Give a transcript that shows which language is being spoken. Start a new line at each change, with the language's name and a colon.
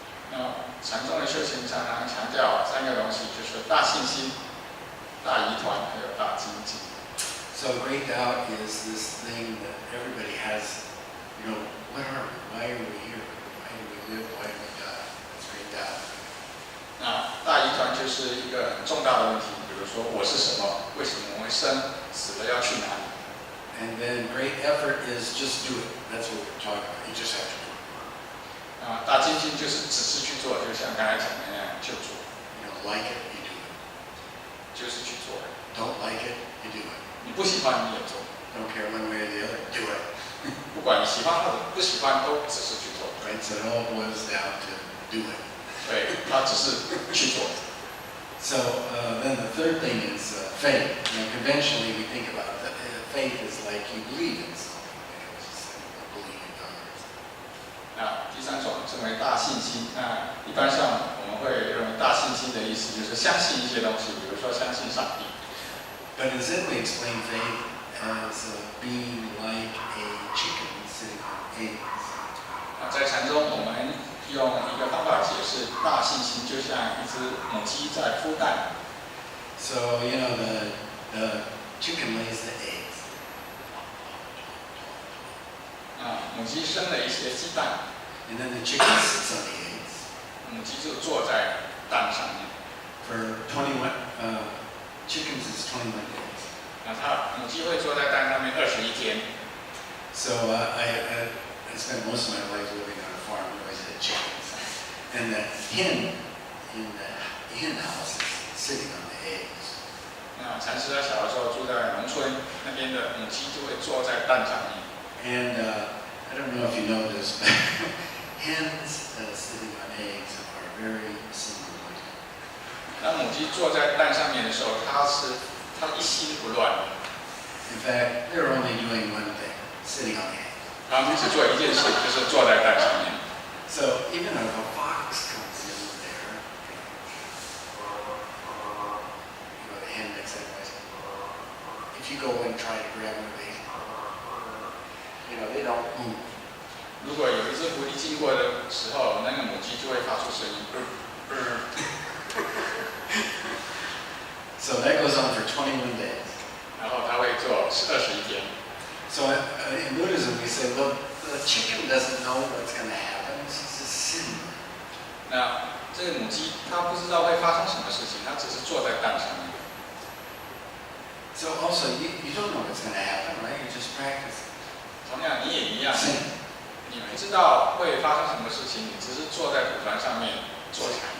Chinese: 那禅宗的修行常常强调三个东西，就是大信心、大疑团，还有大精进。
English: So great doubt is this thing that everybody has, what are we? Why are we here? Why do we live? Why do we die? That's great doubt.
Chinese: 那大疑团就是一个很重大的问题，比如说我是什么？为什么我会生？死了要去哪里？
English: And then great effort is just do it. That's what we're talking about. You just have to do it.
Chinese: 大精进就是只是去做，就像刚才讲的那样，就做，
English: Like it, you do it.
Chinese: 就是去做。
English: Don't like it, you do it.
Chinese: 你不喜欢你也做，
English: Don't care one way or the other, do it.
Chinese: 不管你喜欢或者不喜欢，都只是去做。
English: Right? So it all boils down to do it.
Chinese: 对，他只是去做。
English: So then the third thing is faith. Conventionally, we think about faith is like you believe in something. Believe in God.
Chinese: 那第三种称为大信心。那一般上我们会认为大信心的意思就是相信一些东西，比如说相信上帝。
English: But in Zen, we explain faith as being like a chicken sitting on eggs.
Chinese: 在禅中，我们用一个方法解释大信心，就像一只母鸡在孵蛋。
English: So the chicken lays the eggs.
Chinese: 母鸡生了一些鸡蛋，
English: And then the chicken sits on the eggs
Chinese: 母鸡就坐在蛋上面。
English: for 21. Chickens is 21 days.
Chinese: 那母鸡会坐在蛋上面21天。
English: So I spent most of my life living on a farm. We always had chickens. And the hen in the hen house is sitting on the eggs.
Chinese: 那禅师他小的时候住在农村，那边的母鸡就会坐在蛋上面。
English: And I don't know if you know this, but hens sitting on eggs are very single-minded.
Chinese: 那母鸡坐在蛋上面的时候，它一心不乱，
English: In fact, they're only doing one thing, sitting on the egg.
Chinese: 它们只做一件事，就是坐在蛋上面。
English: So even if a fox comes in there, the hen makes that noise. If you go and try to grab one of these, they don't move.
Chinese: 如果有一只狐狸经过的时候，那个母鸡就会发出声音，
English: So that goes on for 21 days.
Chinese: 然后它会做21天。
English: So in Buddhism, we say, look, the chicken doesn't know what's going to happen. She's just sitting there.
Chinese: 那这个母鸡它不知道会发生什么事情，它只是坐在蛋上面。
English: So also, you don't know what's going to happen, right? You just practice.
Chinese: 同样，你也一样，
English: Sitting.
Chinese: 你不知道会发生什么事情，你只是坐在蒲团上面坐禅。